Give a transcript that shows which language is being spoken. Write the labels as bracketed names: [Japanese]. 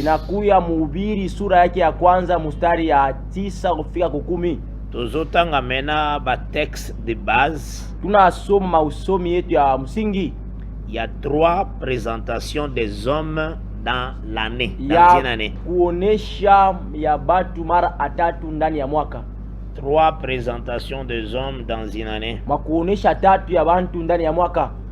[Swahili] Inakuya Mhubiri sura yake ya kwanza mstari ya 9 kufika 10. [Lingala] Tozotanga mena ba [French] texte de base. [Swahili] Tunasoma usomi yetu ya msingi. [French] Il y a 3 présentations des hommes dans l'année, dans une année. [Swahili] Kuonesha ya batu mara atatu ndani ya mwaka. [French] 3 présentations des hommes dans une année. [Swahili] Makuonesha tatu ya bantu ndani ya mwaka.